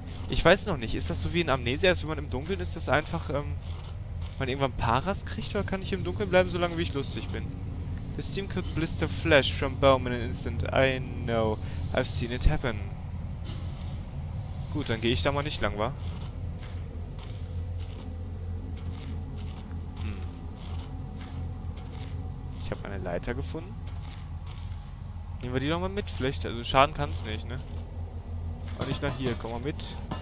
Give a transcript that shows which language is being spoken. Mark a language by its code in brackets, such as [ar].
[de] Ich weiß noch nicht, ist das so wie in Amnesia, als wenn man im Dunkeln ist, dass einfach, man irgendwann Paras kriegt, oder kann ich im Dunkeln bleiben, solange wie ich lustig bin? [en] The steam could blister flesh from bone in an instant. I know, I've seen it happen. [de] Gut, dann gehe ich da mal nicht lang, wa? Ich habe eine Leiter gefunden. Nehmen wir die doch mal mit, vielleicht, also schaden kann es nicht, ne? Und nicht nach hier, komm mal mit.